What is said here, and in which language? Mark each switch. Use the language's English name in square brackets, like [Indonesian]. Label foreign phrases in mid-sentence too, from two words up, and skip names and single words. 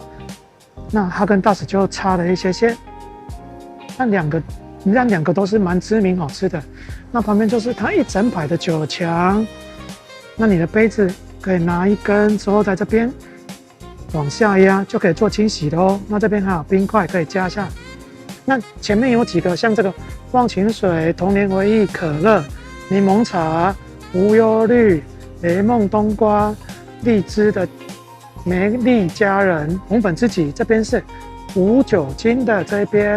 [Chinese] 那哈根達斯就差了一些些。那两個都是蠻知名好吃的。那旁邊就是它一整排的酒牆，那你的杯子可以拿一根之後在這邊往下壓就可以做清洗的哦。那這邊還有冰塊可以加下。那前面有幾個像這個忘情水、童年回憶、可樂、檸檬茶、無憂綠、雷夢冬瓜、荔枝的美麗佳人、紅粉知己，這邊是無酒精的這邊。